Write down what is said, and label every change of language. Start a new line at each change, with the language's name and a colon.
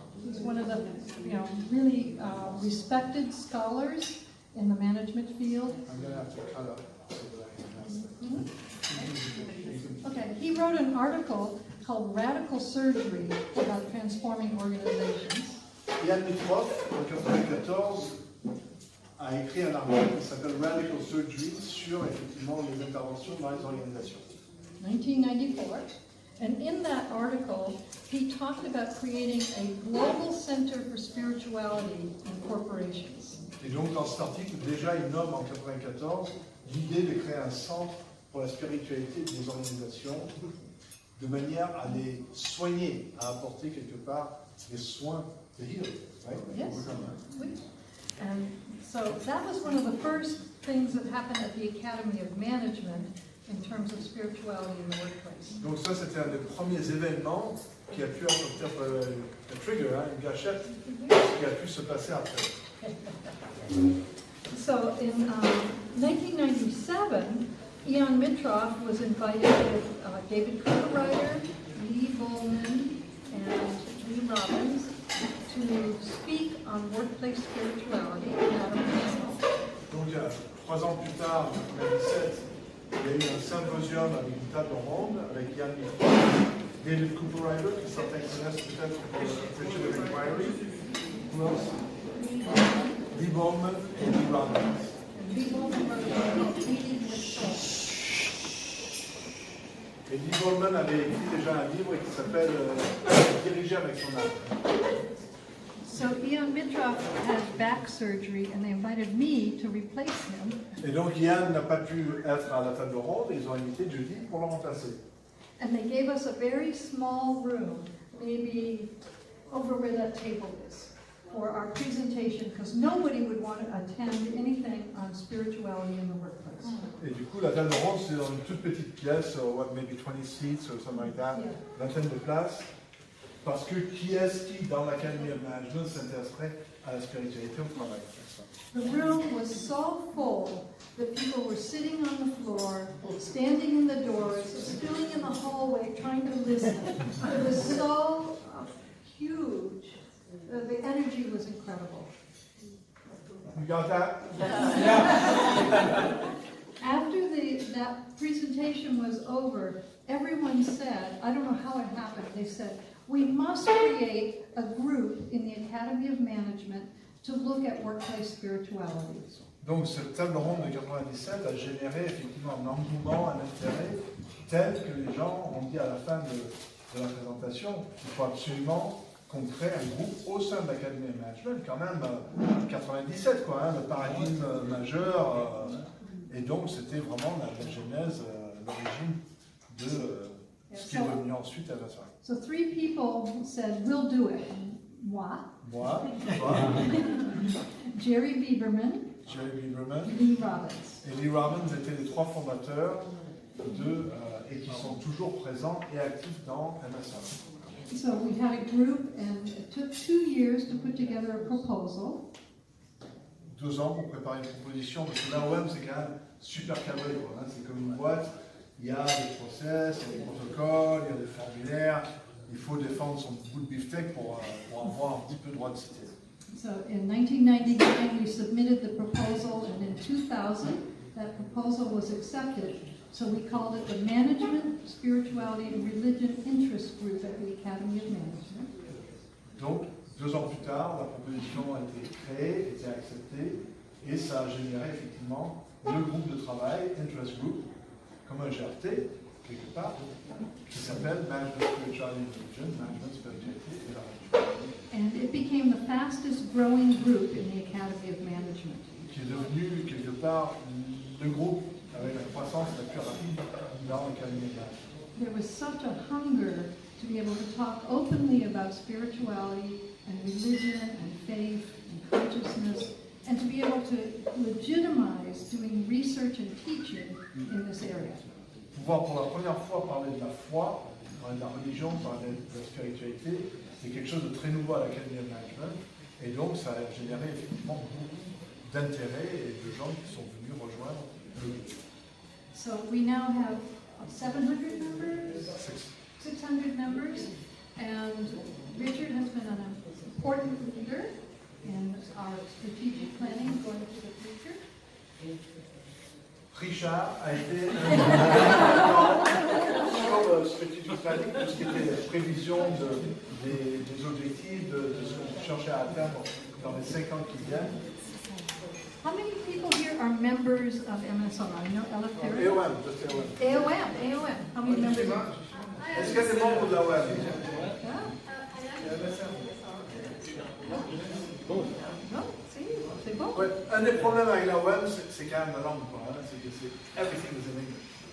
English: He's one of the really respected scholars in the management field. I'm going to have to cut up so that I can ask Okay, he wrote an article called Radical Surgery about transforming organizations.
French: Ian Mitroff, en 1994, a écrit un article qui s'appelle Radical Surgery sur effectivement les interventions dans les organisations. 1994.
English: And in that article, he talked about creating a global center for spirituality in corporations.
French: Et donc dans cet article, déjà il nomme en 1994 l'idée de créer un centre pour la spiritualité des organisations, de manière à les soigner, à apporter quelque part des soins, de
English: heal, right? Yes. And so that was one of the first things that happened at the Academy of Management in terms of spirituality in the workplace.
French: Donc ça c'était un des premiers événements qui a pu apporter un trigger, une gâchette, qui a pu se passer après.
English: So in 1997, Ian Mitroff was invited with David Cooperrider, Lee Bowman, and Lee Robbins to speak on workplace spirituality at a panel.
French: Donc 3 ans plus tard, en 2017, il y a eu un symposium avec une table ronde avec Ian Mitroff, David Cooperrider, qui certains connaissent peut-être pour le Institute of Inquiry,
English: who else?
French: Lee Bowman et Lee Robbins.
English: And Lee Bowman wrote a book, Leading with Soul.
French: Et Lee Bowman avait écrit déjà un livre qui s'appelle Diriger avec son âme.
English: So Ian Mitroff had back surgery, and they invited me to replace him.
French: Et donc Ian n'a pas pu être à la table ronde et ils ont invité Judy pour le remplacer.
English: And they gave us a very small room, maybe over where that table is, for our presentation, because nobody would want to attend anything on spirituality in the workplace.
French: Et du coup, la table ronde, c'est dans une toute petite pièce,
English: what, maybe 20 seats or something like that,
French: vingtaine de places. Parce que qui est-ce qui, dans l'Academy of Management, s'intéresserait à la spiritualité au travail?
English: The room was so full that people were sitting on the floor, standing in the doors, stewing in the hallway, trying to listen. It was so huge. The energy was incredible. You got that? After that presentation was over, everyone said, I don't know how it happened, they said, we must create a group in the Academy of Management to look at workplace spirituality.
French: Donc cette table ronde de 97 a généré effectivement un engouement, un intérêt tel que les gens ont dit à la fin de la présentation qu'il faut absolument qu'on crée un groupe au sein de l'Academy of Management, quand même 97 quoi, le paradigme majeur, et donc c'était vraiment la genèse, l'origine de ce qui est devenu ensuite à la soirée.
English: So 3 people said, we'll do it.
French: Moi, Moi, toi, Jerry Bieberman, Jeremy Drummond Lee Robbins. et Lee Robbins étaient les 3 fondateurs et qui sont toujours présents et actifs dans MSR.
English: So we had a group, and it took 2 years to put together a proposal.
French: 2 ans pour préparer une proposition, parce que l'AOM c'est quand même super cadré, quoi, hein. C'est comme une boîte, il y a des process, il y a des protocoles, il y a des formulaires, il faut défendre son bout de beefsteak pour avoir un petit peu droit de cité.
English: So in 1999, we submitted the proposal, and in 2000, that proposal was accepted. So we called it the Management, Spirituality, and Religion Interest Group at the Academy of Management.
French: Donc, 2 ans plus tard, la proposition a été créée, été acceptée, et ça a généré effectivement le groupe de travail, Interest Group, comme un GRT, quelque part, qui s'appelle Management, Spirituality, and Religion, Management, Spirituality et la religion.
English: And it became the fastest growing group in the Academy of Management.
French: Qui est devenu, quelque part, le groupe avec la croissance la plus rapide dans l'Académie de Management.
English: There was such a hunger to be able to talk openly about spirituality and religion and faith and consciousness, and to be able to legitimize doing research and teaching in this area.
French: Pouvoir pour la première fois parler de la foi, parler de la religion, parler de la spiritualité, c'est quelque chose de très nouveau à l'Académie de Management, et donc ça a généré effectivement beaucoup d'intérêt et de gens qui sont venus rejoindre le groupe.
English: So we now have 700 members, 600 members, and Richard has been an important leader in our strategic planning going into the future.
French: Richard a été sur le strategic planning, tout ce qui était prévision des objectifs, de ce qu'on cherchait à atteindre dans les 5 ans qui viennent.
English: How many people here are members of MSR? I know Ella Perry. AOM, just AOM. AOM. How many members?
French: Est-ce qu'il y a des membres de l'AOM?
English: Yeah. No, see,
French: c'est bon. Ouais, un des problèmes avec l'AOM, c'est quand même la langue, quoi, hein, c'est que c'est
English: everything is in English.